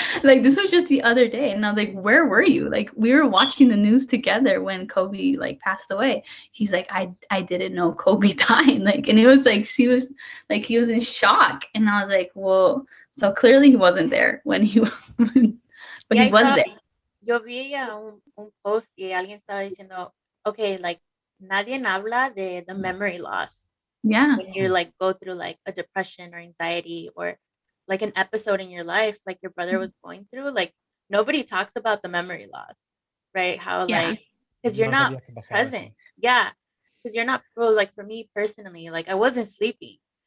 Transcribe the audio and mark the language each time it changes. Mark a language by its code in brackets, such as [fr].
[en] Like this was just the other day, and I was like, "Where were you?" Like we were watching the news together when Kobe like passed away. He's like, "I didn't know Kobe died." Like, and it was like he was in shock, and I was like, "Well." So clearly he wasn't there when he but he was there. [es] Yo vi un post y alguien estaba diciendo, okay, like nadie habla de [en] the memory loss. Yeah. When you like go through like a depression or anxiety or like an episode in your life like your brother was going through, like nobody talks about the memory loss, right? How like because you're not present. Yeah. Because you're not like for me personally, like I wasn't sleeping.